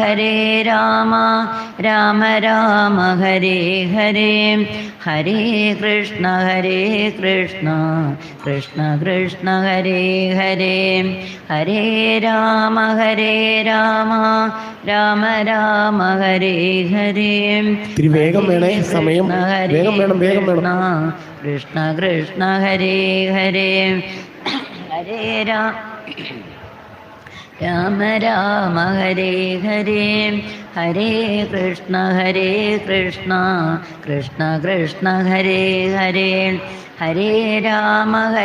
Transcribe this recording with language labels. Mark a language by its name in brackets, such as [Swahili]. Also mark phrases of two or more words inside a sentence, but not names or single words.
[Sanskrit] രാമ ഹരേ ഹരേ ഹരേ കൃഷ്ണ കൃഷ്ണ കൃഷ്ണ ഹരേ ഹരേ ഹരേ രാമ രാമ ഹരേ ഹരേ [Malayalam] ഇത്തിരി വേഗം വേണേ, സമയം വേഗം വേണം. [Sanskrit] കൃഷ്ണ ഹരേ ഹരേ ഹരേ രാമ ഹരേ ഹരേ ഹരേ കൃഷ്ണ കൃഷ്ണ ഹരേ ഹരേ ഹരേ രാമ